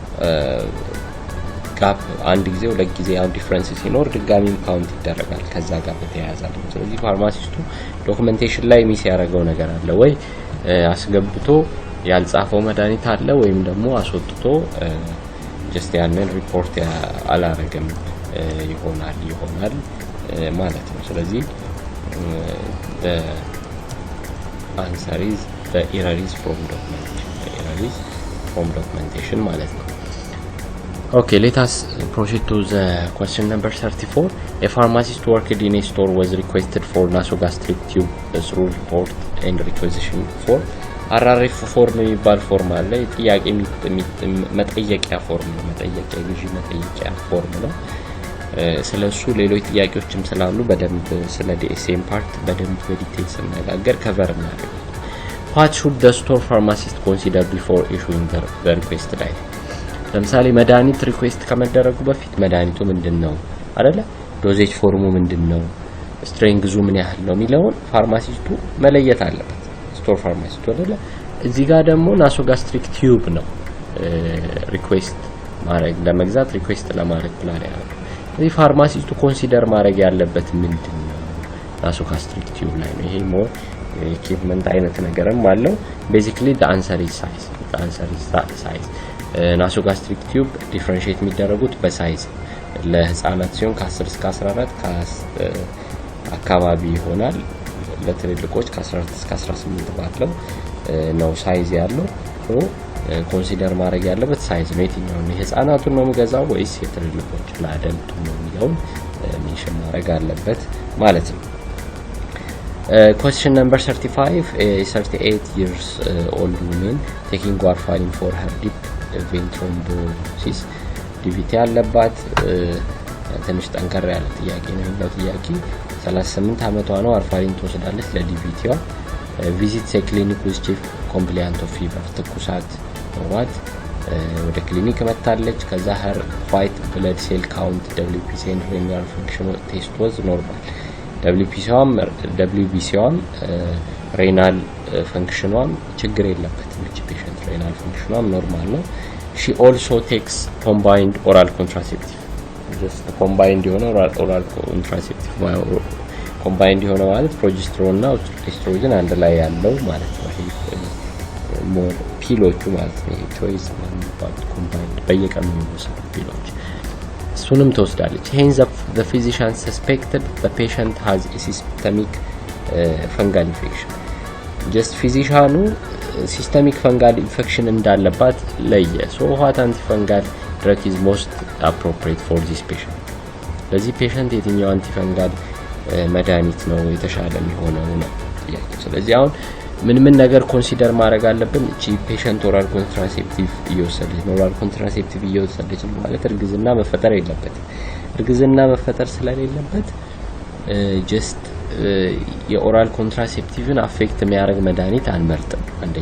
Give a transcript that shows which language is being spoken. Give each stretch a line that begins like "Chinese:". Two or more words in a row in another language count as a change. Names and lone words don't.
Amharic: ጋፕ አንድ ጊዜ ሁለት ጊዜ ያው ዲፈረንስ ሲኖር ድጋሚ ካውንት ይደረጋል ከዛ ጋር በተያያዘ ነው ስለዚህ ፋርማሲስቱ ዶክመንቴሽን ላይ ሚስ ያደረገው ነገር አለ ወይ አስገብቶ ያልጻፈው መድኃኒት አለ ወይም ደግሞ አስወጥቶ ጀስት ያንን ሪፖርት አላረገም ይሆናል ማለት ነው ስለዚህ
English: the answer is the error is from documentation
Amharic: ማለት ነው
English: okay let us proceed to the question number 34 a pharmacist worked in a store was requested for nasogastric tube through report and requisition for RRF
Amharic: ፎርም የሚባል ፎርም አለ ጥያቄ መጠየቂያ ፎርም ነው መጠየቂያ ግዢ መጠየቂያ ፎርም ነው ስለሱ ሌሎች ጥያቄዎችም ስላሉ በደንብ ስለ
English: DSM part
Amharic: በደንብ በዲቴል ስንነጋገር ከቨር እናደርጋለን
English: what should the store pharmacist consider before issuing the requested item
Amharic: ለምሳሌ መድኃኒት ሪኩዌስት ከመደረጉ በፊት መድኃኒቱ ምንድነው አይደለ ዶዜጅ ፎርሙ ምንድነው ስትሬንግዙ ምን ያህል ነው የሚለውን ፋርማሲስቱ መለየት አለበት ስቶር ፋርማሲስቱ አይደለ እዚህ ጋር ደግሞ
English: nasogastric tube
Amharic: ነው ሪኩዌስት ማድረግ ለመግዛት ሪኩዌስት ለማድረግ ፕላን ያደርጋል እዚህ ፋርማሲስቱ ኮንሲደር ማድረግ ያለበት ምንድነው
English: nasogastric tube
Amharic: ላይ ነው ይሄ
English: more equipment
Amharic: አይነት ነገርም አለው
English: basically the answer is
Amharic: size
English: nasogastric tube
Amharic: ዲፈረንሺየት የሚደረጉት በሳይዝ ለህፃናት ሲሆን ከ10 እስከ 14 አካባቢ ይሆናል ለትልልቆች ከ14 እስከ 18 ባለው ነው ሳይዝ ያለው ኮንሲደር ማድረግ ያለበት ሳይዝ ነው የትኛው ነው የህፃናቱን ነው የሚገዛው ወይስ የትልልቆች ለአደልቱ ነው የሚለው ሜንሽን ማድረግ አለበት ማለት ነው
English: question number 35 a 38 years old woman taking warfarin for her deep vein thrombosis DVT
Amharic: ያለባት ትንሽ ጠንከር ያለ ጥያቄ ነው ያለው ጥያቄ 38 አመቷ ነው ዋርፋሪን ተወስዳለች ለዲቪቲዋ
English: visit clinic with chief compliant of fever
Amharic: ትኩሳት ወራት ወደ ክሊኒክ መጣለች ከዛ
English: her white blood cell count WBC and renal function test was normal
Amharic: WBCዋም
English: renal functionዋም
Amharic: ችግር የለበትም እቺ patient renal functionዋም ኖርማል ነው
English: she also takes combined oral contraceptive just combined
Amharic: የሆነ
English: oral contraceptive combined
Amharic: የሆነ ማለት progesterone እና estrogen አንድ ላይ ያለው ማለት ነው ይሄ more ፒሎቹ ማለት ነው choice ማለት combined በየቀኑ የሚወሰዱ ፒሎች እሱንም ተወስዳለች
English: hence the physician suspected the patient has a systemic fungal infection just physician systemic fungal infection
Amharic: እንዳለባት ለየ
English: so what antifungal drug is most appropriate for this patient
Amharic: ለዚህ patient የትኛው antifungal መድኃኒት ነው የተሻለ የሚሆነው ነው ስለዚህ አሁን ምን ነገር ኮንሲደር ማድረግ አለብን እቺ ፔሸንት
English: oral contraceptive
Amharic: እየወሰደች ነው ኦራል ኮንትራሴፕቲቭ እየወሰደች ነው ማለት እርግዝና መፈጠር የለበትም እርግዝና መፈጠር ስለሌለበት ጀስት የኦራል ኮንትራሴፕቲቭን አፌክት የሚያደርግ መድኃኒት አንመርጥም አንደኛ